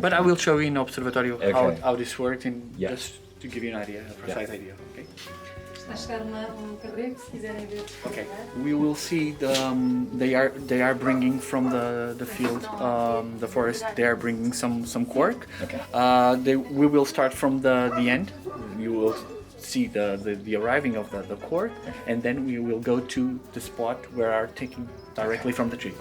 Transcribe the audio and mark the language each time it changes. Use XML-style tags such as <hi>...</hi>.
<en>But I will show you in Observatorio how this works, and Yeah. just to give you an idea, a precise idea. Okay.</en> <pt>Está a chegar carrego, se quiserem ver.</pt> <en>Okay. We will see they are bringing from the field, the forest. They are bringing some cork. Okay. We will start from the end. You will see the arriving of the cork, and then we will go to the spot where are taking directly from the tree.</en>